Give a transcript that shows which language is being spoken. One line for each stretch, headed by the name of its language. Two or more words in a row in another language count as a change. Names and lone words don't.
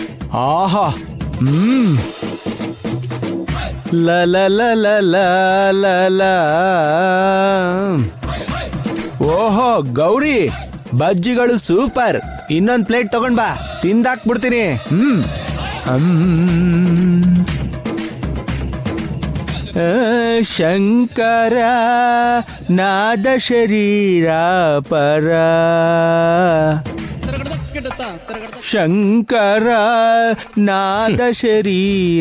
Kannada: ಆಹಾ ಲ ಲ ಲ ಲ ಲ ಲ ಲ. ಓಹೋ ಗೌರಿ, ಬಜ್ಜಿಗಳು ಸೂಪರ್. ಇನ್ನೊಂದ್ ಪ್ಲೇಟ್ ತಗೊಂಡ್ ಬಾ, ತಿಂದಾಕ್ಬಿಡ್ತೀನಿ.
Sanskrit: ಶಂಕರ ನಾದ ಶರೀರ ಪರ, ಶಂಕರ ನಾದ ಶರೀರ.